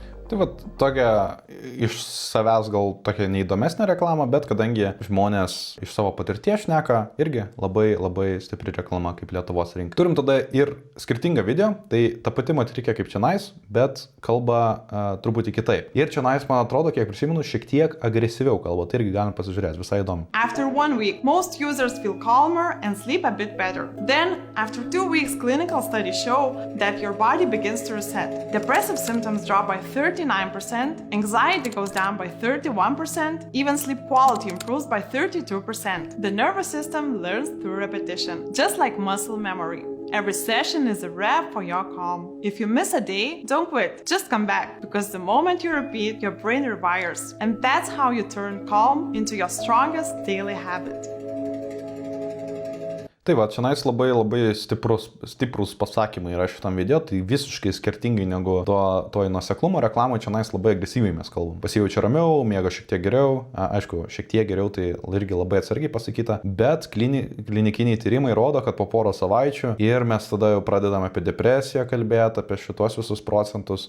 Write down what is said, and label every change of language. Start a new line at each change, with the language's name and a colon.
Lithuanian: Tai va, tokia iš savęs gal tokia neįdomesnė reklama, bet kadangi žmonės iš savo patirties šneka, irgi labai stipri reklama kaip Lietuvos rinka. Turim tada ir skirtingą video, tai ta pati matrikė kaip čionais, bet kalba truputį kitaip. Ir čionais, man atrodo, kiek prisimenu, šiek tiek agresyviau kalba, tai irgi galim pasižiūrėti, visai įdomu.
English: After 1 week, most users feel calmer and sleep a bit better. Then, after 2 weeks, clinical studies show that your body begins to reset. Depressive symptoms drop by 39%, anxiety goes down by 31%, even sleep quality improves by 32%. The nervous system learns through repetition, just like muscle memory. Every session is a rep for your calm. If you miss a day, don't quit, just come back, because the moment you repeat, your brain rewires, and that's how you turn calm into your strongest daily habit.
Lithuanian: Tai va, čia labai stiprus pasakymai yra šitam video, tai visiškai skirtingai negu to nuoseklumo reklamų, čia labai agresyviai mes kalbam. Pasijaučia ramiau, miega šiek tiek geriau, aišku, šiek tiek geriau tai irgi labai atsargiai pasakyta, bet klinikiniai tyrimai rodo, kad po porą savaičių ir mes tada jau pradedame apie depresiją kalbėti, apie šitos visus procentus.